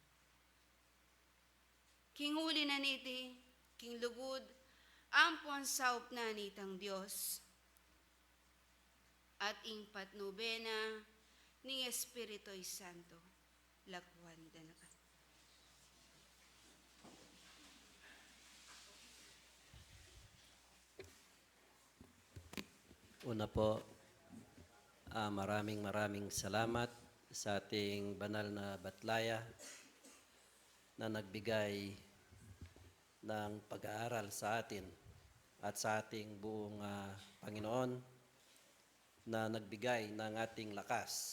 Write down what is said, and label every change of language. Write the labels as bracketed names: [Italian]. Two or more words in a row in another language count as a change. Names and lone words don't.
[Pampanga] Kinguli na niti, king lugod, ampon saup na nitang Diyos, at ing patnubena ni Espirito'y Santo, lakwan danakan. [Filipino] Una po, maraming salamat sa ating banal na batlaya na nagbigay ng pag-aaral sa atin at sa ating buong Panginoon na nagbigay ng ating lakas.